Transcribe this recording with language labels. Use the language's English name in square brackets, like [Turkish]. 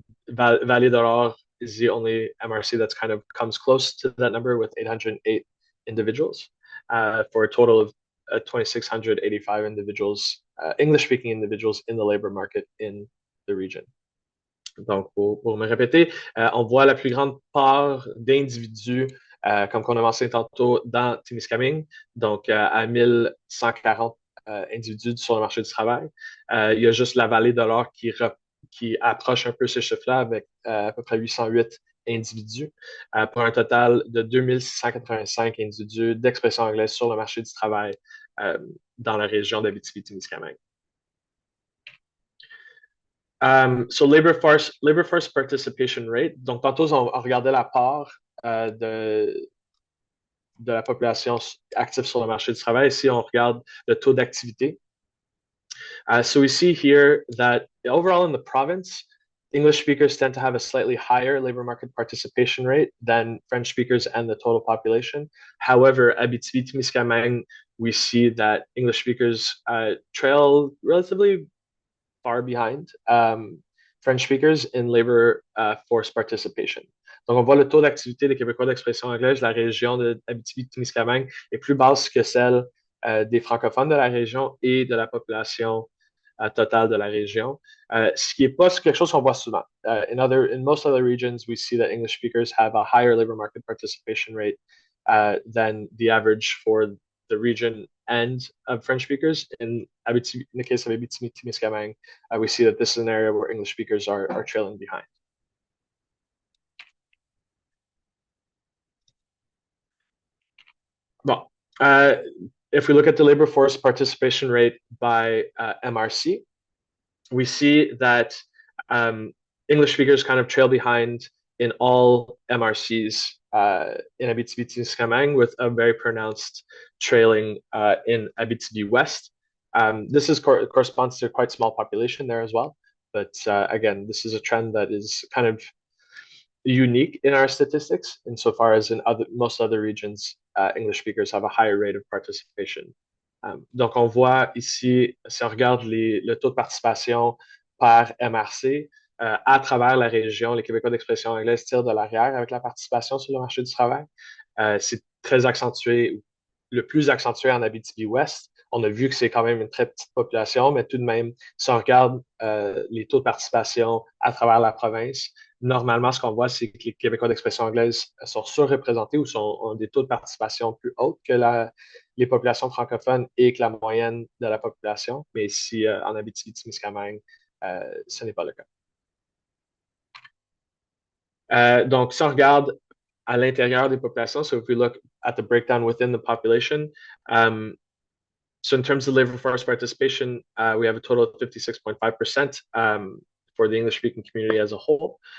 [English] Vallée-de-l'Or is the only MRC that's kind of comes close to that number with 808 individuals for a total of 2,685 individuals, English-speaking individuals in the labor market in the region. [French] Donc, pour me répéter, on voit la plus grande part d'individus, comme on a mentionné tantôt, dans Témiscamingue, donc à 1140 individus sur le marché du travail. Il y a juste la Vallée-de-l'Or qui approche un peu ce chiffre-là avec à peu près 808 individus, pour un total de 2685 individus d'expression anglaise sur le marché du travail dans la région d'Abitibi-Témiscamingue. [English] So labor force participation rate. [French] Donc, tantôt, on regardait la part de la population active sur le marché du travail. Ici, on regarde le taux d'activité. [English] So we see here that overall in the province, English speakers tend to have a slightly higher labor market participation rate than French speakers and the total population. However, Abitibi-Témiscamingue, we see that English speakers trail relatively far behind French speakers in labor force participation. [French] Donc, on voit le taux d'activité des Québécois d'expression anglaise. La région de Abitibi-Témiscamingue est plus basse que celle des francophones de la région et de la population totale de la région. Ce qui n'est pas quelque chose qu'on voit souvent. [English] In most other regions, we see that English speakers have a higher labor market participation rate than the average for the region and of French speakers. In the case of Abitibi-Témiscamingue, we see that this is an area where English speakers are trailing behind. Bon, if we look at the labor force participation rate by MRC, we see that English speakers kind of trail behind in all MRCs in Abitibi-Témiscamingue with a very pronounced trailing in Abitibi West. Corresponds to a quite small population there as well. But again, this is a trend that is kind of unique in our statistics, insofar as in most other regions, English speakers have a higher rate of participation. [French] Donc, on voit ici, si on regarde le taux de participation par MRC, à travers la région, les Québécois d'expression anglaise tirent de l'arrière avec la participation sur le marché du travail. C'est très accentué, le plus accentué en Abitibi-Ouest. On a vu que c'est quand même une très petite population, mais tout de même, si on regarde les taux de participation à travers la province, normalement, ce qu'on voit, c'est que les Québécois d'expression anglaise sont surreprésentés ou ont des taux de participation plus hauts que les populations francophones et que la moyenne de la population. Mais ici, en Abitibi-Témiscamingue, ce n'est pas le cas. Donc, si on regarde à l'intérieur des populations, [English] so if we look at the breakdown within the population, so in terms of labor force participation, we have a total of 56.5% for the English-speaking community as a whole.